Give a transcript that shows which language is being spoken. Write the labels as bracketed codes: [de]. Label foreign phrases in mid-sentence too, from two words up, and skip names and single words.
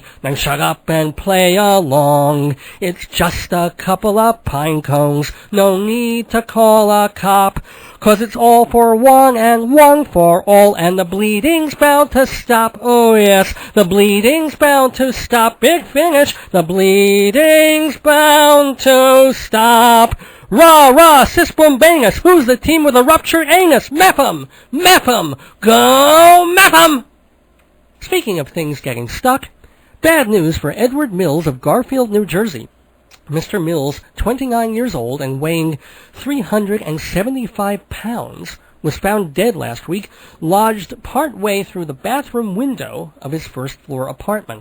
[en] Then shut up and play along. It's just a couple of pine cones, no need to call a cop. 'Cause it's all for one and one for all, and the bleeding's bound to stop. Oh yes, the bleeding's bound to stop. Big finish, the bleeding's bound to stop. Rah, rah, sis boom bangus. Who's the team with a ruptured anus? Mepham! Mepham! Go Mepham! Speaking of things getting stuck, bad news for Edward Mills of Garfield, New Jersey. Mr. Mills, 29 years old and weighing 375 pounds, was found dead last week, lodged part-way through the bathroom window of his first-floor apartment.